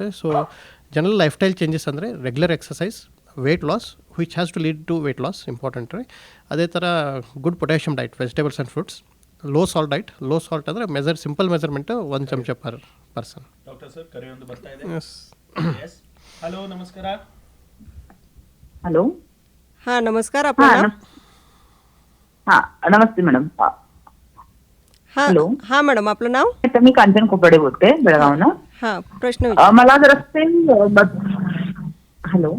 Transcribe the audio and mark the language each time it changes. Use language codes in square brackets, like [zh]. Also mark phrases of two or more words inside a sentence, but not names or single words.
[en] so general lifestyle changes ಅಂದರೆ regular exercise, weight loss which has to lead to weight loss, important ರೀ. [kn] ಅದೇ ಥರ [en] good potassium diet, vegetables and fruits. low salt diet, low salt ಅಂದರೆ simple measurement 1 ಚಮಚ per person. doctor sir, [kn] ಕರೆ ಒಂದು ಬರ್ತಾ ಇದೆ. [en] yes, hello, [kn] ನಮಸ್ಕಾರ. [mr] हॅलो. हा नमस्कार, आपलं नाव? हा, नमस्ते मॅडम. हा हॅलो. हा मॅडम, आपलं नाव? तर मी कांचन खोपडे बोलते, बेळगावनं. हा, प्रश्न विचारा. मला जर असते हॅलो.